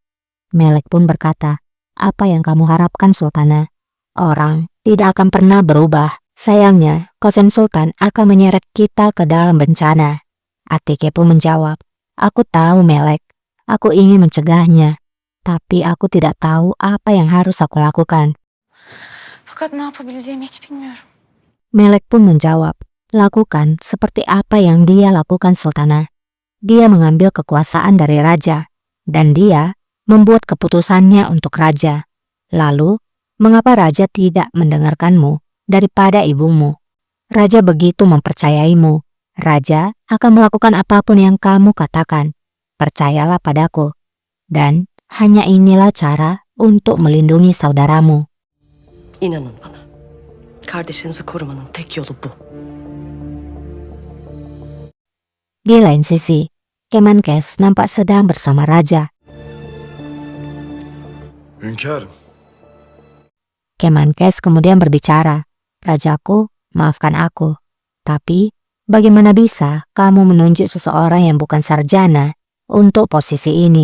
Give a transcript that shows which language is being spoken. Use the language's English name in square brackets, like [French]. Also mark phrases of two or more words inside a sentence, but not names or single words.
[Indonesian] Melek pun berkata, apa yang kamu harapkan, Sultana? Orang tidak akan pernah berubah. Sayangnya, Kosen Sultan akan menyeret kita ke dalam bencana. Atike pun menjawab, aku tahu Melek, aku ingin mencegahnya. Tapi aku tidak tahu apa yang harus aku lakukan. [Turkish] Fakat ne yapabileceğimi hiç bilmiyorum. [Indonesian] Melek pun menjawab, lakukan seperti apa yang dia lakukan Sultana. Dia mengambil kekuasaan dari raja, dan dia membuat keputusannya untuk raja. Lalu, mengapa raja tidak mendengarkanmu daripada ibumu? Raja begitu mempercayaimu. Raja akan melakukan apapun yang kamu katakan. Percayalah padaku. Dan hanya inilah cara untuk melindungi saudaramu. [Turkish] İnanın bana. Kardeşinizi korumanın tek yolu bu. [Indonesian] Di lain sisi, Kemenkes nampak sedang bersama raja. [Turkish] Hünkârım. [Indonesian] Kemenkes kemudian berbicara, Rajaku, maafkan aku. Tapi, bagaimana bisa kamu menunjuk seseorang yang bukan sarjana untuk posisi ini?